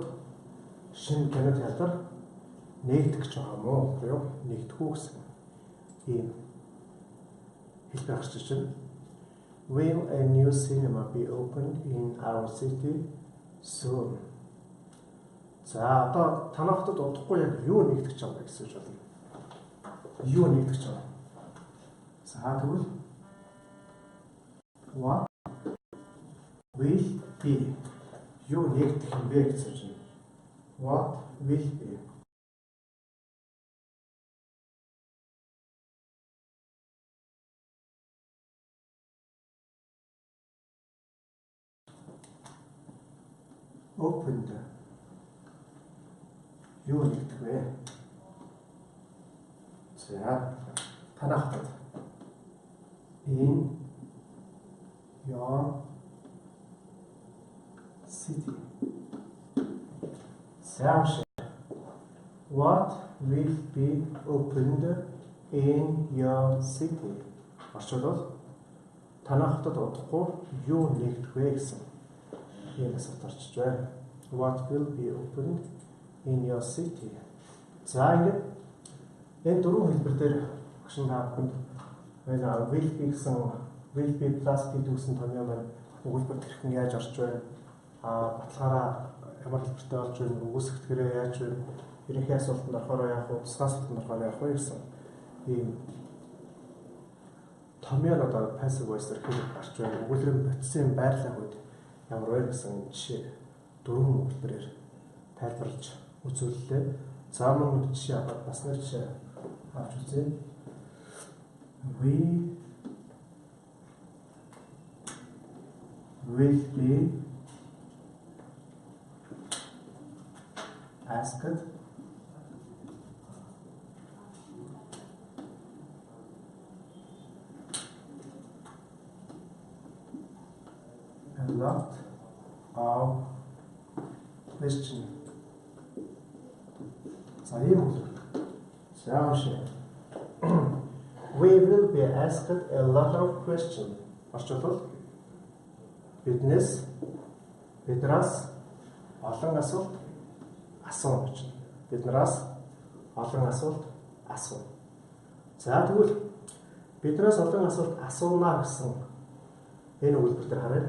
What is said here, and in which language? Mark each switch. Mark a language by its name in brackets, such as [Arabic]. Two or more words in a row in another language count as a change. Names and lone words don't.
[Mongolian] шинэ кино театр нэгдэх гэж байгаа мó буюу нэгдэх үү гэсэн ийм хэлбэр гарч ирж байна. [English] Will a new cinema be opened in our city soon? [Mongolian] За одоо танаа хотод удахгүй яг юу нэгдэх гэж байгаа гэсэн үг болно. Юу нэгдэх гэж байгаа. За тэгвэл [English] what will be [Mongolian] юу нэгдэх юм бэ гэж байна. [English] What will be opened [Mongolian] юу нэгдэх вэ? За танаа хотод [English] in your city. What will be opened in your city? [Mongolian] Орчуулбал танаа хотод удахгүй юу нэгдэх вэ гэсэн ийм асуулт орчиж байна. [English] What will be opened in your city? [Mongolian] За ингээд энэ дөрвөн хэлбэр дээр багшин та бүхэнд [English] will be [Mongolian] гэсэн [English] will be plus be [Mongolian] гэсэн томьёо маань өгүүлбэрт хэрхэн яаж орж байна? Баталгаараа ямар хэлбэртэй орж байна? Өгөөсгөхөөрөө яаж байна? Ерөнхий асуултанд орохоор яах вэ? Тусгай асуултанд орохоор яах вэ гэсэн ийм томьёо одоо [English] passive voice- [Mongolian] ээр хэрэг гарч байна. Өгүүлбэрийн бүтцийн байрлалын үед ямар вэ гэсэн жишээ дөрвөн өгүүлбэрээр тайлбарлаж үзүүллээ. За мөн жишээ аваад бас нэг жишээ авч үзье. [English] We will be asked a lot of questions. We will be asked a lot of questions. [Mongolian] Орчуулбал биднээс биднээс олон асуулт асууна гэж. Биднээс олон асуулт асууна. За тэгвэл биднээс олон асуулт асуунаа гэсэн энэ өгүүлбэр дээр харъя.